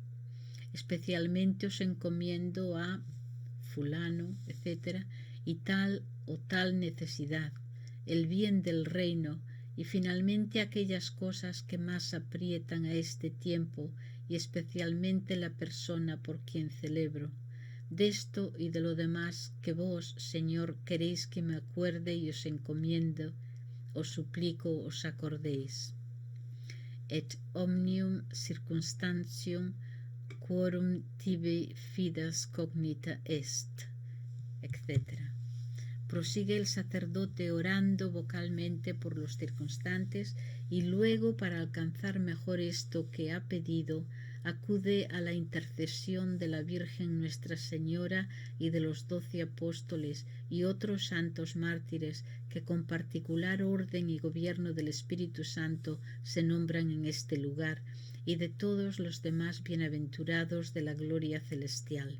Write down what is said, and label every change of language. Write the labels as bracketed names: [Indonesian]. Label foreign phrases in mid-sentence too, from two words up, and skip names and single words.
[Spanish] Especialmente os encomiendo a fulano, etc., y tal o tal necesidad, el bien del reino, y finalmente aquellas cosas que más aprietan a este tiempo, y especialmente la persona por quien celebro. De esto y de lo demás que vos, Señor, queréis que me acuerde y os encomiendo, os suplico os acordéis. [Latin] Et omnium circunstantium quorum tibi fides cognita est, [Spanish] etc. Prosigue el sacerdote orando vocalmente por los circunstantes y luego, para alcanzar mejor esto que ha pedido, acude a la intercesión de la Virgen Nuestra Señora y de los 12 apóstoles y otros santos mártires que con particular orden y gobierno del Espíritu Santo se nombran en este lugar, y de todos los demás bienaventurados de la gloria celestial.